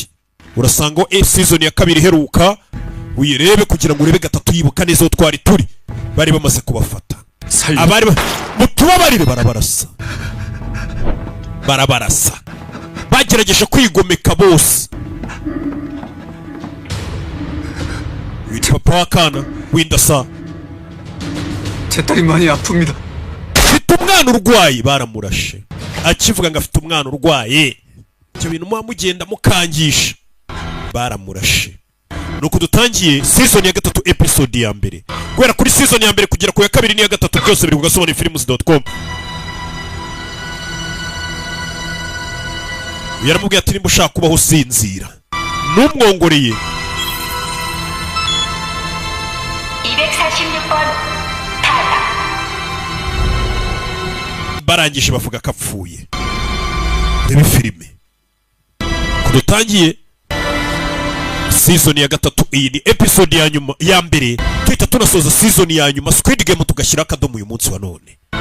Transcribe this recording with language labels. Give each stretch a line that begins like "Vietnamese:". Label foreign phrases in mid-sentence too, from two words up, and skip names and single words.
Kinyarwanda: Urasanga season ya kabiri heruka uyirebe kugira ngo urebe gatatu yibuka neza aho twari turi. Bari bamaze kubafata. Abari mutubabarire barabarasa. Bagerageje kwigomeka bose. Witwa papa wakana windasa.
Korean: 제 딸이 많이 아픕니다.
Kinyarwanda: Afite umwana urwaye baramurashe. Akivuga ngo afite umwana urwaye. Cyo bintu mugenda mukangisha. Baramurashe. Nuko dutangiye season ya gatatu episode ya mbere. Guhera kuri season ya mbere kugera ku ya kabiri n'iya gatatu byose biri kugasobona films.com. Yaramubwiye ati nimba ushaka kubaho usinzira numwongoreye
Korean: 246번 타다.
Kinyarwanda: barangije bavuga kapfuye. Reba filime kudutangiye season ya gatatu. Iyi ni episode ya nyuma ya mbere tuhita tunasoza season ya nyuma Squid Game tugashyira akadomo uyu munsi wa none.